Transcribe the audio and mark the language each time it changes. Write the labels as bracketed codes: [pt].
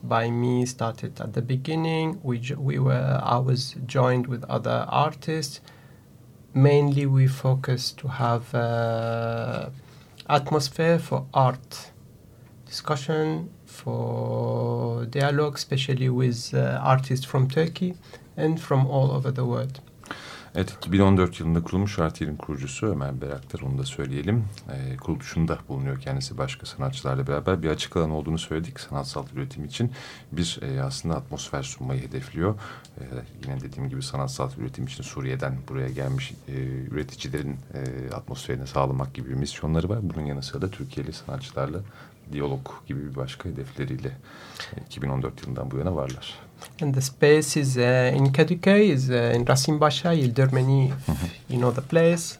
[en] By me, started at the beginning. I was joined with other artists. Mainly, we focus to have atmosphere for art discussion, for dialogue, especially with artists from Turkey and from all over the world. [tr] Evet, 2014 yılında kurulmuş Art Yer'in kurucusu Ömer Beraktar, onu da söyleyelim. Kuruluşunda bulunuyor kendisi başka sanatçılarla beraber. Bir açık alan olduğunu söyledik sanatsal üretim için. Bir aslında atmosfer sunmayı hedefliyor. Yine dediğim gibi sanatsal üretim için Suriye'den buraya gelmiş üreticilerin atmosferini sağlamak gibi bir misyonları var. Bunun yanı sıra da Türkiye'li sanatçılarla diyalog gibi bir başka hedefleriyle 2014 yılından bu yana varlar. [en] And the space is in Kadıköy, is in Rasimbaşa, Yıldırmeni, you know the place.